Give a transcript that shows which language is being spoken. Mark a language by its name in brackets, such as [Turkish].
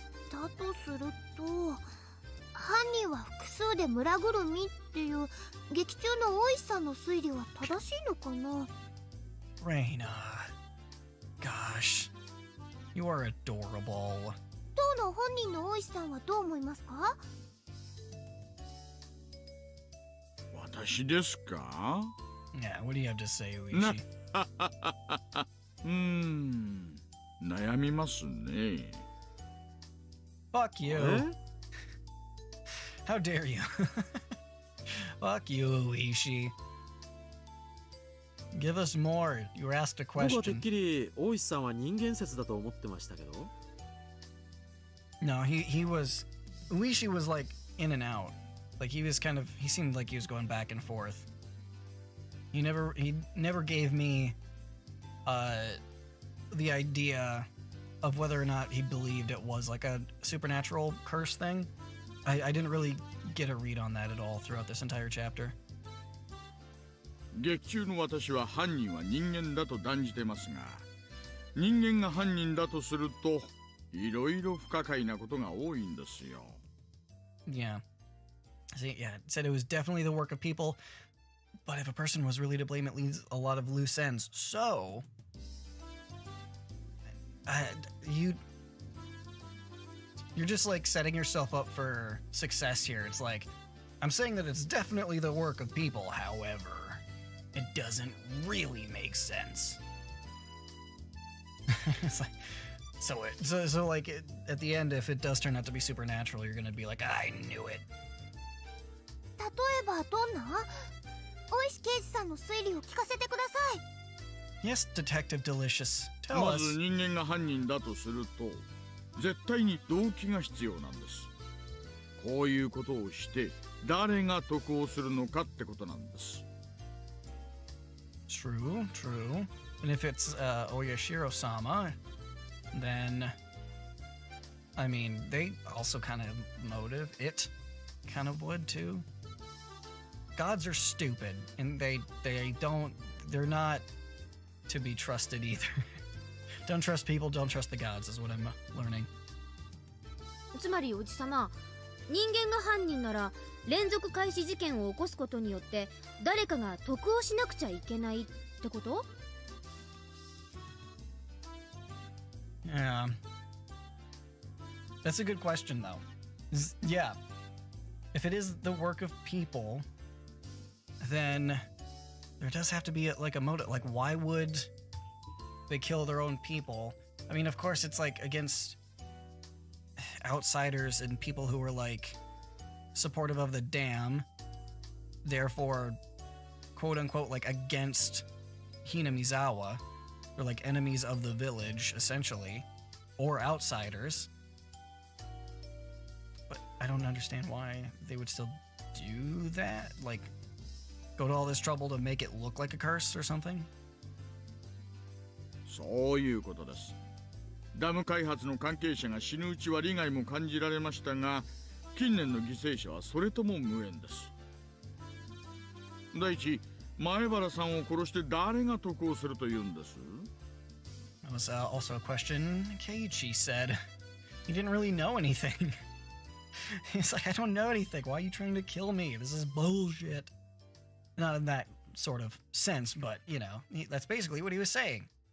[Japanese] だとすると犯人は複数で村ぐるみっていう劇中の大石さんの推理は正しいのかな？ [English] Reina. Gosh. You are adorable. [Japanese] 当の本人の大石さんはどう思いますか？私ですか？ [English] Yeah, what do you have to say, Uishi? [Japanese] 悩みますね。 [English] Fuck you. How dare you? Fuck you, Uishi. Give us more. You were asked a [Japanese] 僕はてっ [English] question. [Japanese] きり大石さんは人間説だと思ってましたけど。 [English] No, he was. Uishi was like in and out. Like he seemed like he was going back and forth. He never gave me the idea of whether or not he believed it was like a supernatural curse thing. I didn't really get a read on that at all throughout this entire chapter. [Japanese] 劇中の私は犯人は人間だと断じてますが、人間が犯人だとするといろいろ不可解なことが多いんですよ。 [English] Yeah. See, yeah, it said it was definitely the work of people, but if a person was really to blame, it leaves a lot of loose ends. So, you're just like setting yourself up for success here. It's like, I'm saying that it's definitely the work of people, however, it doesn't really make sense. It's like, so like at the end, if it does turn out to be supernatural, you're gonna be like, I knew it. [Japanese] 例えばどんな？大石刑事さんの推理を聞かせてください。 [English] Yes, Detective Delicious. Tell [Japanese] ま [English] us. [Japanese] ず人間が犯人だとすると、絶対に動機が必要なんです。こういうことをして誰が得をするのかってことなんです。 [English] True, true. And if it's Oyashiro-sama, then I mean, they also kind of motive. It kind of would too. Gods are stupid, and they're not to be trusted either. Don't trust people, don't trust the gods is what I'm learning. [Japanese] つまりおじさま、人間が犯人なら連続開始事件を起こすことによって誰かが得をしなくちゃいけないってこと？ [English] Yeah. That's a good question, though. Yeah. If it is the work of people, then there does have to be like a motive. Like, why would they kill their own people? I mean, of course, it's like against outsiders and people who were like supportive of the dam, therefore, quote unquote, like against Hinamizawa. Or like enemies of the village, essentially, or outsiders. But I don't understand why they would still do that. Like, go to all this trouble to make it look like a curse or something. [Japanese] そういうことです。ダム開発の関係者が死ぬうちは利害も感じられましたが、近年の犠牲者はそれとも無縁です。第一、前原さんを殺して誰が得をするというんです？ [English] That was also a question Keiichi said. He didn't really know anything. He's like, I don't know anything. Why are you trying to kill me? This is bullshit. Not in that sort of sense, but, you know, that's basically what he was saying.